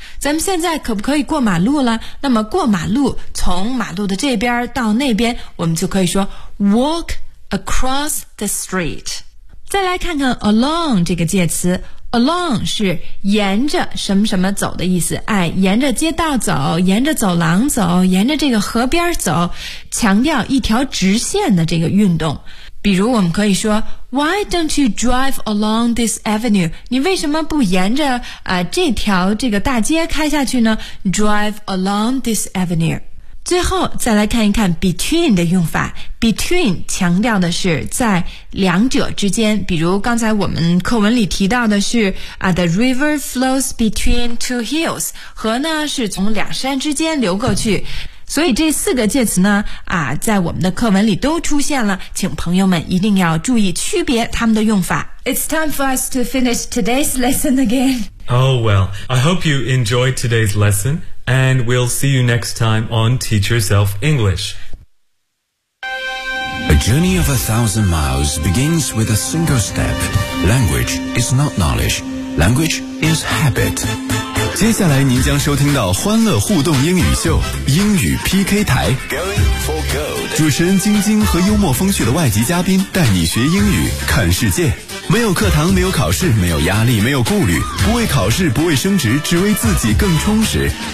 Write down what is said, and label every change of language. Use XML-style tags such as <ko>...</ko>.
<zh>咱们现在可不可以过马路了？那么过马路，从马路的这边到那边，我们就可以说</zh> <en>walk across the street。</en> <zh>再来看看 along 这个介词，along 是沿着什么什么走的意思，沿着街道走，沿着走廊走，沿着这个河边走，强调一条直线的这个运动。比如我们可以说</zh> <en>Why don't you drive along this avenue?</en> <zh>你为什么不沿着、这条这个大街开下去呢</zh> <en>Drive along this avenue。</en> <zh>最后再来看一看 between 的用法 between 强调的是在两者之间比如刚才我们课文里提到的是、</zh> <en>The river flows between two hills</en> <zh>河呢是从两山之间流过去所以这四个介词呢、在我们的课文里都出现了请朋友们一定要注意区别它们的用法</zh> <en>It's time for us to finish today's lesson again Oh well, I hope you enjoyed today's lessonAnd we'll see you next time on Teach Yourself English. A journey of 1,000 miles begins with a single step. Language is not knowledge. Language is habit.</en> <zh>接下来您将收听到欢乐互动英语秀英语 PK 台</zh> <en>Going for gold.</en> <zh>主持人晶晶和幽默风趣的外籍嘉宾带你学英语看世界。没有课堂，没有考试，没有压力，没有顾虑，不为考试，不为升职，只为自己更充实。</zh>